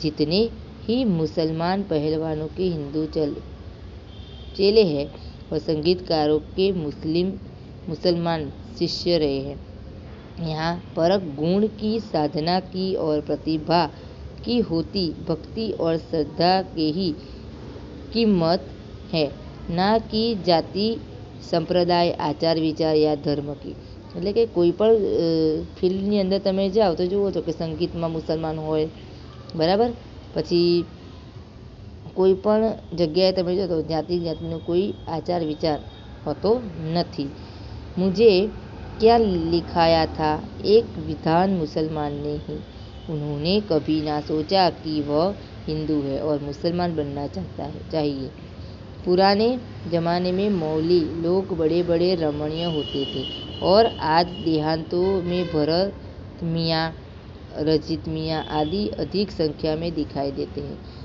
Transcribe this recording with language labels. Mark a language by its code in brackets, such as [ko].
[hi] जितने ही मुसलमान पहलवानों के हिंदू चेले हैं और संगीतकारों के मुसलमान शिष्य रहे हैं। यहाँ परक गुण की, साधना की और प्रतिभा की होती भक्ति और श्रद्धा के ही कीमत है, ना कि जाति, संप्रदाय, आचार विचार या धर्म की। [gu] એટલે કે કોઈ પણ ફિલ્ડની અંદર તમે જાઓ તો જુઓ છો કે સંગીતમાં મુસલમાન હોય, બરાબર, પછી કોઈ પણ જગ્યાએ તમે જો તો જાતિનો કોઈ આચાર વિચાર હોતો નથી। [hi] मुझे क्या लिखाया था एक विद्वान मुसलमान ने ही। उन्होंने कभी ना सोचा कि वह हिंदू है और मुसलमान बनना चाहिए। पुराने जमाने में मौली लोग बड़े बड़े रमणीय होते थे और आज देहातों में भरत मियाँ, रजित मियाँ आदि अधिक संख्या में दिखाई देते हैं।